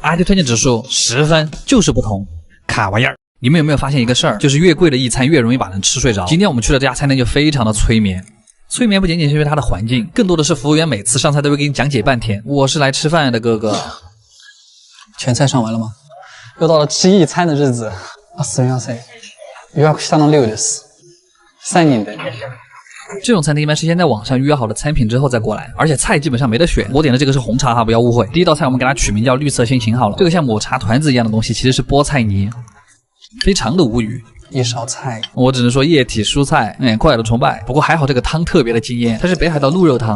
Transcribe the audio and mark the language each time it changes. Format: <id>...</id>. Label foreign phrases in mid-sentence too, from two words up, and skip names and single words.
<zh>阿迪推荐指数10分，就是不同，卡玩意儿。你们有没有发现一个事儿？就是越贵的一餐越容易把人吃睡着。今天我们去的这家餐厅就非常的催眠。催眠不仅仅是因为它的环境，更多的是服务员每次上菜都会给你讲解半天。我是来吃饭的，哥哥。全菜上完了吗？又到了吃一餐的日子。</zh> <ja>すみません。予約したの6です。3人で。</ja> <zh>这种餐厅一般是先在网上预约好了餐品之后再过来，而且菜基本上没得选。我点的这个是红茶哈，不要误会。第一道菜我们给它取名叫绿色心情好了。这个像抹茶团子一样的东西其实是菠菜泥，非常的无语。一勺菜，我只能说液体蔬菜，快乐崇拜。不过还好这个汤特别的惊艳，它是北海道鹿肉汤，</zh>